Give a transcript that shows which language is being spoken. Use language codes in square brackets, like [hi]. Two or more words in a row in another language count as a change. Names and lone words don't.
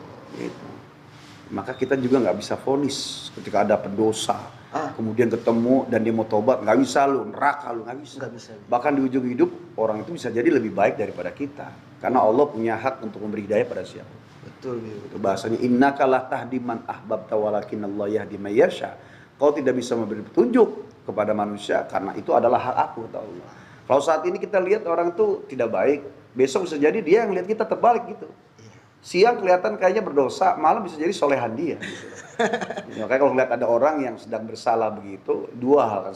[id] Gitu. Maka kita juga nggak bisa vonis ketika ada pendosa, kemudian ketemu dan dia mau tobat, nggak bisa lu, neraka lu, nggak bisa. Bahkan di ujung hidup orang itu bisa jadi lebih baik daripada kita, karena Allah punya hak untuk memberi hidayah pada siapa. Betul. Itu bahasanya [ar] إنك لا تهدي من أحببت ولكن الله يهدي من يشاء. [id] Kau tidak bisa memberi petunjuk kepada manusia karena itu adalah hak aku, kata Allah. Kalau saat ini kita lihat orang tuh tidak baik, besok bisa jadi dia yang lihat kita terbalik gitu. Siang kelihatan kayaknya berdosa, malam bisa jadi solehan dia. Gitu. Makanya kalau lihat ada orang yang sedang bersalah begitu, dua hal kan.